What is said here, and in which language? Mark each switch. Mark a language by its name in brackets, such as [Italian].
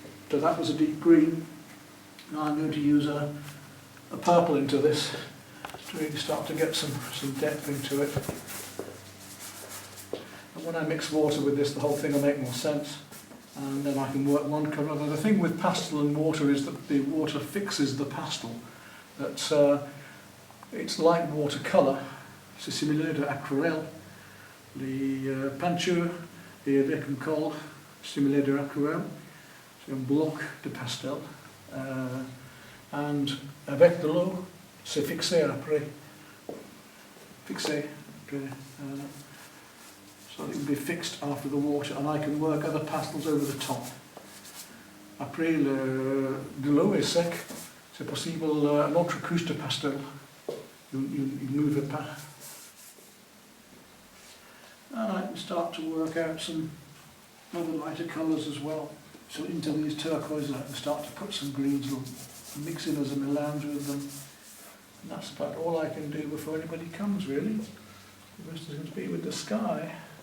[English] So that was a deep green. Now I'm going to use a purple into this to really start to get some depth into it. And when I mix water with this, the whole thing will make more sense. And then I can work one colour. The thing with pastel and water is that the water fixes the pastel. That it's like watercolour. [French] C'est similaire de aquarelle. Les peintures et avec un colle similaire de aquarelle. C'est un bloc de pastel. And avec de l'eau, c'est fixé après. Fixé après. [English] So it will be fixed after the water, and I can work other pastels over the top. [French] Après, de l'eau est sec, c'est possible une autre couche de pastel. [English] You move it back. And I can start to work out some other lighter colours as well. So into these turquoises I can start to put some greens and mix in as a melange with them. And that's about all I can do before anybody comes, really. The rest is going to be with the sky.